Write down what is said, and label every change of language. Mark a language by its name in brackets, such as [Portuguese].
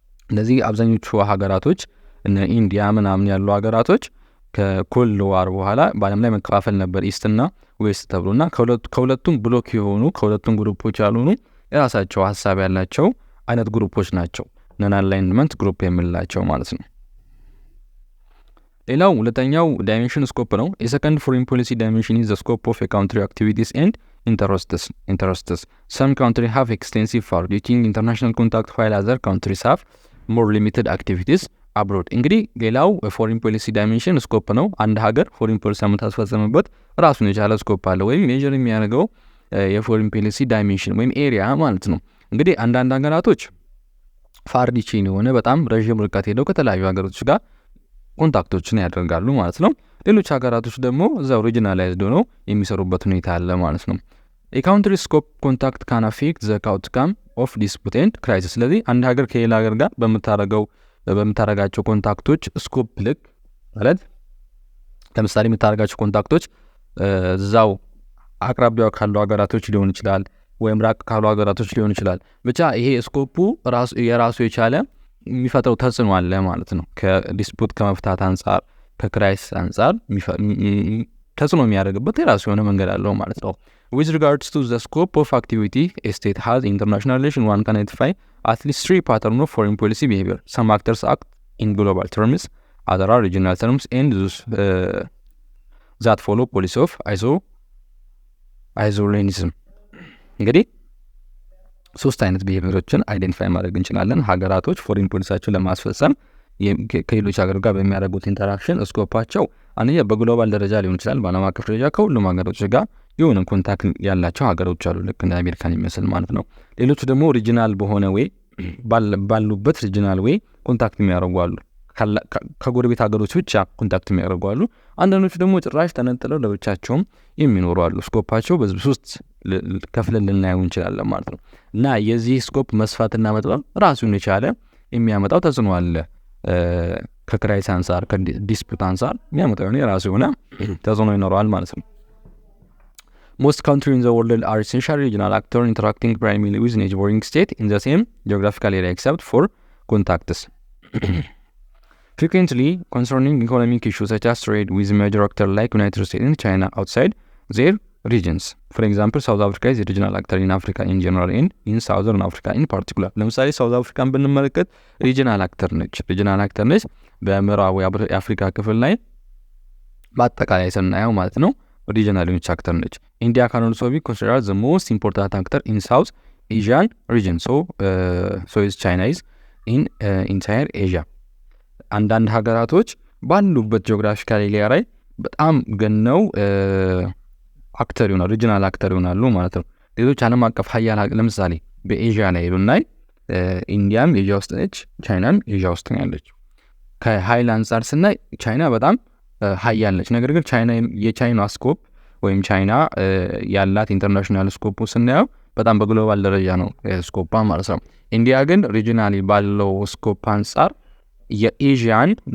[Amharic] እነዚህ አብዛኞቹ ሀገራቶች እነ ኢንዲያ ምናምን ያሉ ሀገራቶች ከኮልድ ዋር በኋላ በዓለም ላይ መከፋፈል ነበር ኢስትና ዌስት ተብሎና ከሁለቱም ብሎክ የሆኑ ከሁለቱም ግሩፖች ያልሆኑ የራሳቸው ሀሳብ ያላቸው አይነት ግሩፖች ናቸው ነን አላይንመንት ግሩፕ የምንላቸው ማለት ነው ሌላው ሁለተኛው ዳይሜንሽን ስኮፕ ነው የሰከንድ [English] ፎሬን ፖሊሲ ዳይሜንሽን ኢዝ ዘ ስኮፕ ኦፍ ኤ ካንትሪ አክቲቪቲስ ኤንድ interests. Some countries have extensive far-reaching international contact while other countries have more limited activities abroad. [Amharic] እንግዲህ ሌላው ፎሪን ፖሊሲ ዳይሜንሽን ስኮፕ ነው። አንድ ሀገር ፎሪን ፖሊሲ የምታስፈጽምበት ራሱን የቻለ ስኮፕ አለ ወይም ሜጀር የሚያደርገው የፎሪን ፖሊሲ ዳይሜንሽን ወይም ኤሪያ ማለት ነው። እንግዲህ አንዳንድ ሀገራቶች ፋር ሪቺንግ የሆነ በጣም ረዥም ርቀት ሄደው ከተለያዩ ሀገሮች ጋር ኮንታክቶችን ያደርጋሉ ማለት ነው። ሌሎች ሀገራቶች ደግሞ እዛው ሪጂናላይዝድ ሆነው የሚሰሩበት ሁኔታ አለ ማለት ነው። [English] የካውንትሪ ስኮፕ ኮንታክት ካን አፌክት ዘ አውትካም ኦፍ ዲስፑት ኤንድ ክራይሲስ። [Amharic] ስለዚህ አንድ ሀገር ከሌላ ሀገር ጋር በምታረጋቸው ኮንታክቶች ስኮፕ ልክ ማለት ለምሳሌ የምታረጋቸው ኮንታክቶች እዛው አቅራቢያው ካሉ ሀገራቶች ሊሆን ይችላል ወይም ራቅ ካሉ ሀገራቶች ሊሆን ይችላል። ብቻ ይሄ ስኮፑ የራሱ የቻለ የሚፈጥረው ተጽዕኖ አለ ማለት ነው። ከዲስፑት ከመፍታት አንጻር ከክራይሲስ አንጻር ተጽዕኖ የሚያደርግበት የራሱ የሆነ መንገድ አለው ማለት ነው። [English] With regards to the scope of activity a state has in international relation, one can identify at least 3 patterns of foreign policy behavior. Some actors act in global terms, other are regional terms, and those that follow policy of isolationism. [Amharic] እንግዲህ 3 አይነት ቢሄቪየሮችን አይደንቲፋይ ማድረግ እንችላለን። ሀገራቶች ፎሪን ፖሊሲያቸውን ለማስፈጸም ከሌሎች ሀገር ጋር በሚያደርጉት ኢንተራክሽን ስኮፓቸው አንደኛ በግሎባል ደረጃ ሊሆን ይችላል፣ በዓለም አቀፍ ደረጃ ከሁሉም ሀገሮች ጋር የሆነ ኮንታክት ያላቸው ሀገሮች አሉ፣ ልክ እንደ አሜሪካን የሚመስል ማለት ነው። ሌሎቹ ደግሞ ሪጂናል በሆነ ወይ ባሉበት ሪጂናል ወይ ኮንታክት የሚያደርጉ አሉ፣ ከጎረቤት ሀገሮች ብቻ ኮንታክት የሚያደርጉ አሉ። አንዳንዶቹ ደግሞ ጭራሽ ተነጥለው ለብቻቸውም የሚኖሩ አሉ። ስኮፓቸው በዚህ 3 ከፍለን ልናየው እንችላለን ማለት ነው። እና የዚህ ስኮፕ መስፋትና መጥበብ ራሱን የቻለ የሚያመጣው ተጽዕኖ አለ። ከክራይሲስ አንጻር ከዲስፑት አንጻር የሚያመጣው የራሱ የሆነ ተጽዕኖ ይኖረዋል ማለት ነው። [English] Most countries in the world are essentially regional actors interacting primarily with neighboring states in the same geographical area except for contacts. Frequently concerning economic issues such as trade with major actors like United States and China outside their regions. For example, South Africa is a regional actor in Africa in general and in Southern Africa in particular. [Amharic] ለምሳሌ ሳውዝ አፍሪካን ብንመለከት ሪጂናል አክተር ነች በምዕራቡ የአፍሪካ ክፍል ላይ በአጠቃላይ ስናየው ማለት ነው ሪጂናል አክተር ነች። ኢንዲያ [English] can also be considered the most important actor in South Asian region. So is China is in entire Asia. [Amharic] አንዳንድ ሀገራቶች ባሉበት ጂኦግራፊካል ኤሪያ ላይ በጣም ገነው አክተር ይሆናሉ፣ ሪጂናል አክተር ይሆናሉ ማለት ነው። ሌሎች ዓለም አቀፍ ሀያል ለምሳሌ በኤዥያ ላይ ብናይ ኢንዲያም ኤዥያ ውስጥ ነች፣ ቻይናም ኤዥያ ውስጥ ነው ያለችው። ከሀይል አንጻር ስናይ ቻይና በጣም ሀያል ነች። ነገር ግን የቻይና ስኮፕ ወይም ቻይና ያላት ኢንተርናሽናል ስኮፕ ስናየው በጣም በግሎባል ደረጃ ነው ስኮፓ ማለት ነው። ኢንዲያ ግን ሪጂናሊ ባለው ስኮፕ አንጻር የኤዥያን